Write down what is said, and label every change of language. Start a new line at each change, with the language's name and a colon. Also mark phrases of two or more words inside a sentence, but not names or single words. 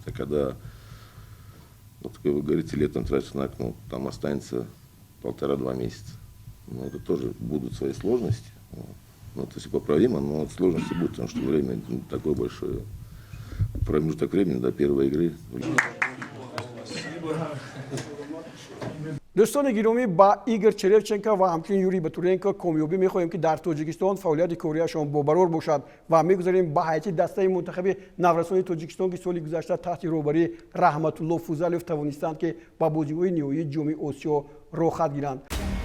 Russian: А когда, вот как вы говорите, летом тратится на окно, там останется 1,5-2 месяца. Ну, это тоже будут свои сложности. Вот. Ну, это все поправимо, но сложности будут, потому что время такое большое. Промежуток времени до первой игры.
Tajik: Дӯстони гиромӣ бо Игор Черфченко ва ҳамчунин Юрий Батуренко комёбӣ мехоҳем ки дар Тоҷикистон фаъолияти корияшон бақарор бошад ва мегузорем ба ҳайати дастаи мунтахаби наврасони Тоҷикистон ки соли гузашта таҳти раҳбарии Раҳматуллоҳ Фузалов тавонистанд ки бо бозиҳои ниҳоии ҷоми Осиё роҳ хат гиранд.